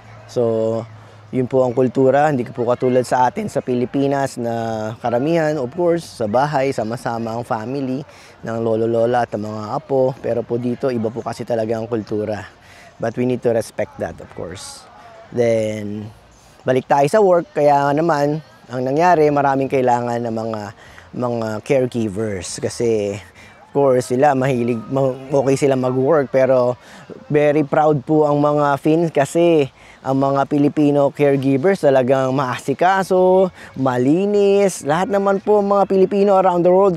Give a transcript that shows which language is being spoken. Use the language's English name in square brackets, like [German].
[Filipino] So, yun po ang kultura, hindi po katulad sa atin sa Pilipinas na karamihan, of course, sa bahay, sama-sama ang family ng lolo-lola at mga apo. Pero po dito, iba po kasi talaga ang kultura. [English] But we need to respect that, of course. [Filipino] Then, balik tayo sa work. Kaya naman, ang nangyari, maraming kailangan ng mga mga caregivers kasi of course sila okay sila mag-work, pero very proud po ang mga Finns kasi ang mga Pilipino caregivers talagang maasikaso, malinis, lahat naman po mga Pilipino around the world.